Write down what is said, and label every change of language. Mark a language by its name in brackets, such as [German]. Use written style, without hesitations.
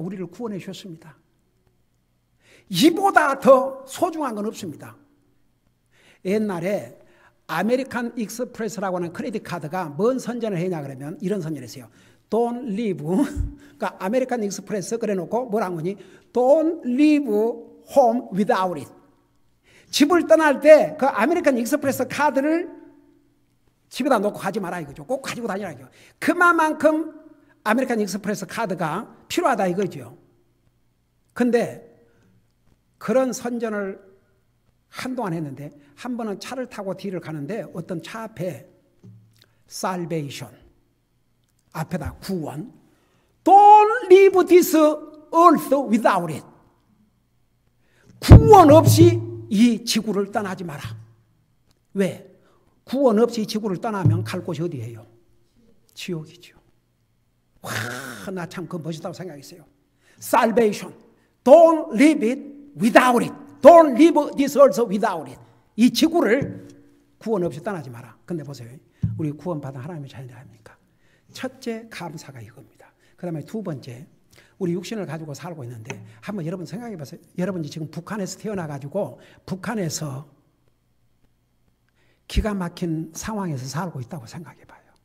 [Korean] 우리를 구원해 주셨습니다. 이보다 더 소중한 건 없습니다. 옛날에 아메리칸 익스프레스라고 하는 크레딧 카드가 뭔 선전을 했냐 그러면 이런 선전을 했어요. [English] Don't leave. [Korean] 그러니까 아메리칸 익스프레스 그래놓고 뭐라고 하니? [English] Don't leave home without it. [Korean] 집을 떠날 때 그 아메리칸 익스프레스 카드를 집에다 놓고 가지 마라 이거죠. 꼭 가지고 다니라 이거죠. 그만큼 아메리칸 익스프레스 카드가 필요하다 이거죠. 근데 그런 선전을 한동안 했는데 한 번은 차를 타고 뒤를 가는데 어떤 차 앞에 salvation 앞에다 구원 Don't leave this earth without it. 구원 없이 이 지구를 떠나지 마라. 왜? 구원 없이 이 지구를 떠나면 갈 곳이 어디예요? 지옥이죠. 와, 나 참 그거 멋있다고 생각했어요. [English] Salvation. Don't leave it without it. Don't leave this earth without it. [Korean] 이 지구를 구원 없이 떠나지 마라. 근데 보세요. 우리 구원받은 하나님의 자녀들 아닙니까? 첫째 감사가 이겁니다. 그 다음에 두 번째 우리 육신을 가지고 살고 있는데 한번 여러분 생각해 보세요. 여러분이 지금 북한에서 태어나가지고 북한에서 기가 막힌 상황에서 살고 있다고 생각해 봐요.